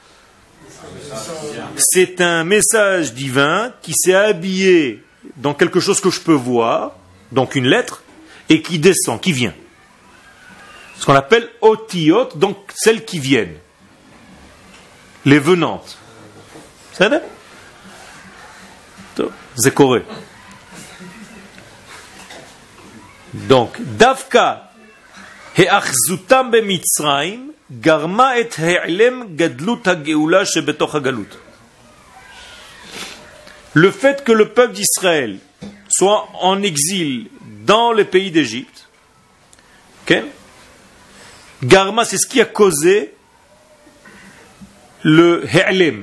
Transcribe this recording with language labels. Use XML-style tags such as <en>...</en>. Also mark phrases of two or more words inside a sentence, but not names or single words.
<fr>C'est un message divin qui s'est habillé dans quelque chose que je peux voir, donc une lettre, et qui descend, qui vient. Ce qu'on appelle otiyot, donc celles qui viennent. Les venantes. C'est ça? C'est correct. Donc,</fr> <he>דווקא היאחזותם במצרים גרמה את העלם גדלות הגאולה שבתוך הגלות.</he> <fr>Le fait que le peuple d'Israël soit en exil dans le pays d'Égypte, okay? Garma, c'est ce qui a causé le he'ilem.</fr>